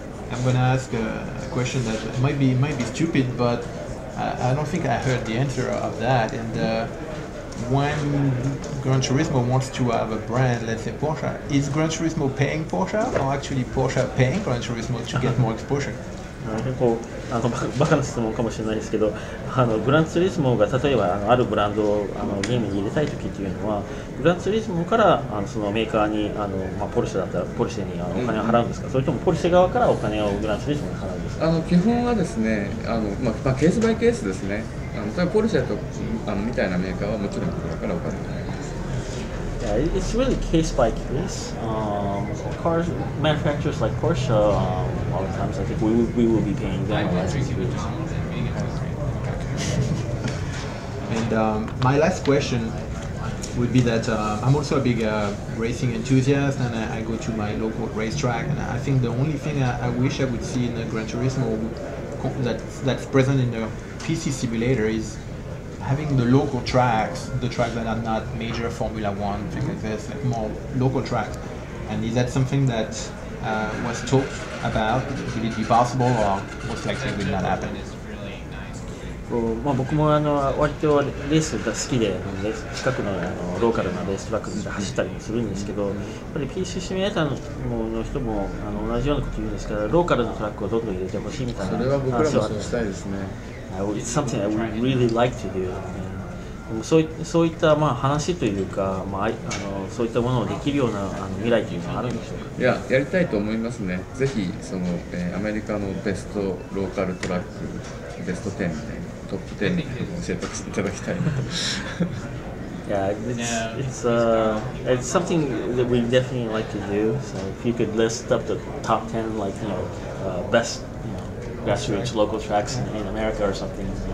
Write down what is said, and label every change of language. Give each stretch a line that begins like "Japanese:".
English: I'm going to ask a question that might be stupid, but I don't think I heard the answer of that. And when Gran Turismo wants to have a brand, let's say Porsche, is Gran Turismo paying Porsche, or actually Porsche paying Gran Turismo to get more exposure?
Japanese: 結構バカな質問かもしれないですけど、グランツーリスモが例えばあるブランドをゲームに入れたいときっていうのは、グランツーリスモからそのメーカーにポルシェだったらポルシェにお金を払うんですか、それともポルシェ側からお金をグランツーリスモに払うんですか。基本はですね、ケースバイケースですね。例えばポルシェとみたいなメーカーはもちろんこれからお金を払います。
English: Yeah, it's really case by case. Cars manufacturers like Porsche, a lot of times I think we will be paying them a license fee. And my last question would be that I'm also a big racing enthusiast, and I go to my local racetrack, and I think the only thing I wish I would see in the Gran Turismo that's present in the PC simulator is having the local tracks, the tracks that are not major Formula One, things like this, like more local tracks. And is that something that was talked about? Will it be possible, or most likely will not happen?
Japanese: 僕も割とレースが好きで、近くのローカルなレーストラックで走ったりもするんですけど、やっぱり PC シミュレーターの人も同じようなこと言うんですから、ローカルのトラックをどんどん入れてほしいみたいな話はあって、それは僕らもそうしたいですね。
English: It's something I would really like to do.
Japanese: そういった話というか、そういったものをできるような未来というのはあるんでしょうか。いや、やりたいと思いますね。ぜひアメリカのベストローカルトラック、ベスト10みたいなトップ10に教えていただきたいなと。
English: Yeah, it's something that we definitely like to do. So if you could list up the top 10, like best grassroots local tracks in America or something.